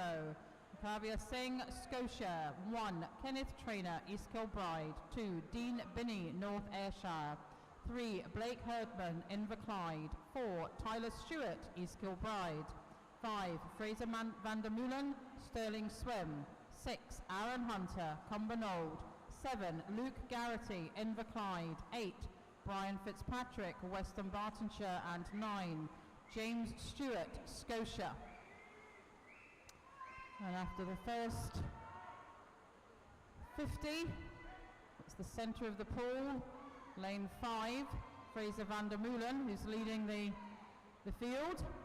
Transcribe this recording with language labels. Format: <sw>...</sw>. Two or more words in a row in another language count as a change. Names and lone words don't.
<en>Kavya Singh, Scotia. 1. Kenneth Trainer, East Kilbride. 2. Dean Binney, North Ayrshire. 3. Blake Herdman, Inverclyde. 4. Tyler Stewart, East Kilbride. 5. Fraser van der Meulen, Stirling Swim. 6. Aaron Hunter, Cumbernauld. 7. Luke Garrity, Inverclyde. 8. Brian Fitzpatrick, Western Bartonshire. And 9. James Stewart, Scotia. And after the first 50, it's the centre of the pool, lane 5, Fraser van der Meulen, who's leading the field.</en>